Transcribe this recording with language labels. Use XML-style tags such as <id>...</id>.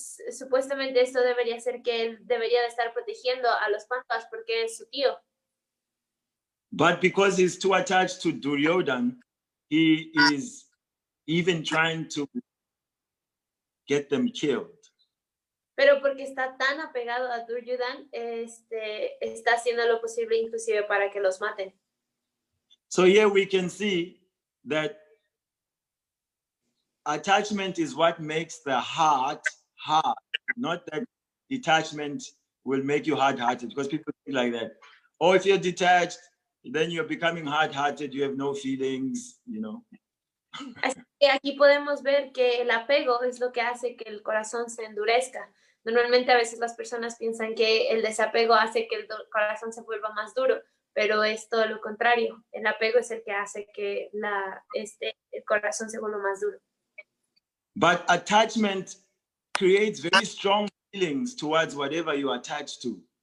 <es>Supuestamente esto debería ser que él debería de estar protegiendo a los Pandavas porque es su tío.</es> <en>But because he's too attached to Duryodhan, he is even trying to get them killed.</en> <es>Pero porque está tan apegado a Duryodhan, está haciendo lo posible inclusive para que los maten.</es> <en>So here we can see that attachment is what makes the heart hard, not that detachment will make you hard-hearted, because people think like that. Oh, if you're detached, then you're becoming hard-hearted, you have no feelings, you know.</en> <es>Así que aquí podemos ver que el apego es lo que hace que el corazón se endurezca. Normalmente a veces las personas piensan que el desapego hace que el corazón se vuelva más duro, pero es todo lo contrario. El apego es el que hace que el corazón se vuelva más duro.</es> <en>But attachment creates very strong feelings towards whatever you are attached to.</en>